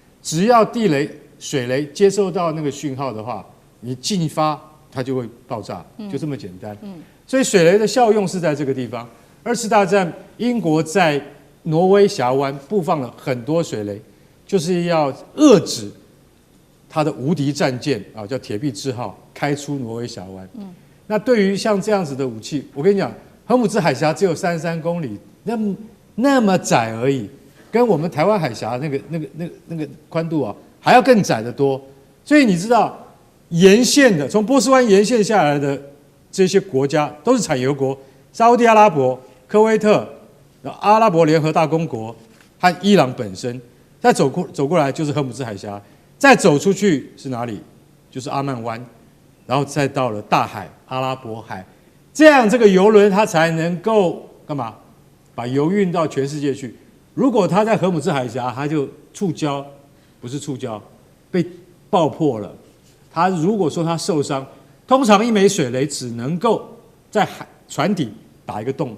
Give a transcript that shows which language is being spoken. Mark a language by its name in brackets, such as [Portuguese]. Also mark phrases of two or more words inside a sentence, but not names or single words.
[Chinese] 只要水雷接收到那個訊號的話，你進發它就會爆炸，就這麼簡單。所以水雷的效用是在這個地方。二次大戰，英國在挪威峽灣布放了很多水雷，就是要遏止它的無敵戰艦啊，叫鐵壁之號開出挪威峽灣。那對於像這樣子的武器，我跟你講，荷姆茲海峽只有33公里，那麼窄而已，跟我們台灣海峽那個寬度啊還要更窄得多。所以你知道，沿線的從波斯灣沿線下來的這些國家都是產油國，沙烏地阿拉伯、科威特、阿拉伯聯合大公國和伊朗本身，再走過來就是荷姆茲海峽，再走出去是哪裡？就是阿曼灣，然後再到了大海、阿拉伯海，這樣這個油輪它才能夠幹嘛？把油運到全世界去。如果它在荷姆茲海峽，它就觸礁，不是觸礁，被爆破了。它如果說它受傷，通常一枚水雷只能夠在船底打一個洞。